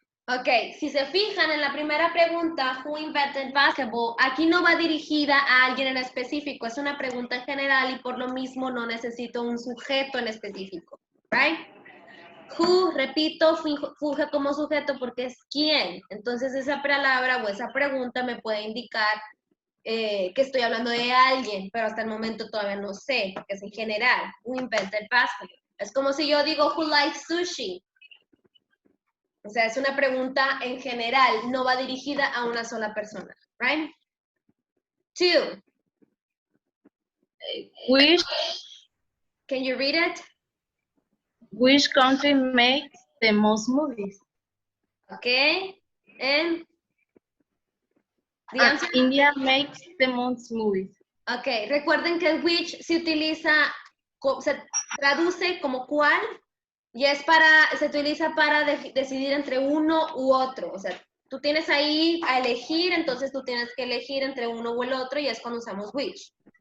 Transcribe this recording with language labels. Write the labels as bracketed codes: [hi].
[es] Ok, si se fijan en la primera pregunta, [en] who invented basketball, [es] aquí no va dirigida a alguien en específico, es una pregunta en general y por lo mismo no necesito un sujeto en específico, right? Who, repito, funge como sujeto porque es quién. Entonces esa palabra o esa pregunta me puede indicar que estoy hablando de alguien, pero hasta el momento todavía no sé, porque es en general. [en] Who invented basketball? [es] Es como si yo digo, [en] who likes sushi? [es] O sea, es una pregunta en general, no va dirigida a una sola persona, [en] right? Two. Can you read it? Which country makes the most movies? Okay. And the answer? India makes the most movies. [es] Ok, recuerden que el which se utiliza, se traduce como cuál y se utiliza para decidir entre uno u otro. O sea, tú tienes ahí a elegir, entonces tú tienes que elegir entre uno o el otro y es cuando usamos which.